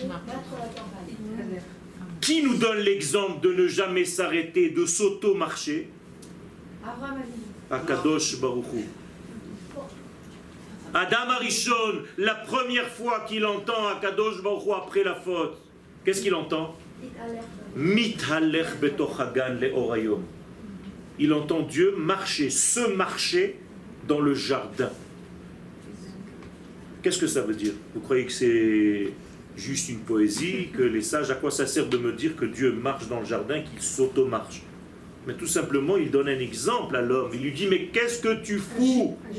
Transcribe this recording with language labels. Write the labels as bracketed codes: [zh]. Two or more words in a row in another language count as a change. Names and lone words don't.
[fr] Qui nous donne l'exemple de ne jamais s'arrêter, de s'auto-marcher? [he] הקדוש ברוך הוא. [fr] Adam Arishon, la première fois qu'il entend [he] הקדוש ברוך הוא [fr] après la faute, qu'est-ce qu'il entend? [he] מתהלך בתוך הגן לאור היום. [fr] Il entend Dieu marcher, se marcher dans le jardin. Qu'est-ce que ça veut dire? Vous croyez que c'est juste une poésie, que les sages, à quoi ça sert de me dire que Dieu marche dans le jardin, qu'il s'auto-marche? Mais tout simplement, il donne un exemple à l'homme. Il lui dit, mais qu'est-ce que tu fous?